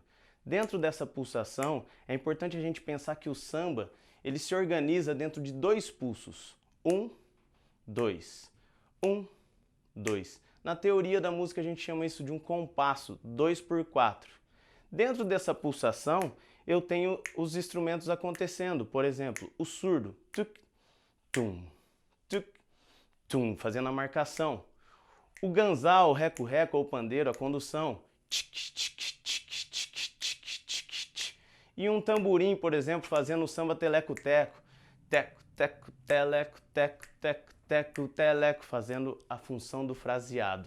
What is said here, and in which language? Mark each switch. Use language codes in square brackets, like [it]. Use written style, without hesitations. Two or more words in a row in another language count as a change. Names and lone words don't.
[pt] Dentro dessa pulsação, é importante a gente pensar que o samba, ele se organiza dentro de dois pulsos. 1, 2. 1, 2. Na teoria da música a gente chama isso de um compasso, 2/4. Dentro dessa pulsação, eu tenho os instrumentos acontecendo. Por exemplo, o surdo, tuk, tum, tuk, tum, fazendo a marcação. O ganzá, o reco-reco ou o pandeiro, a condução. E um tamborim, por exemplo, fazendo o samba teleco-teco. Teco, teco, teleco, teco, teco, teco, teleco, fazendo a função do fraseado.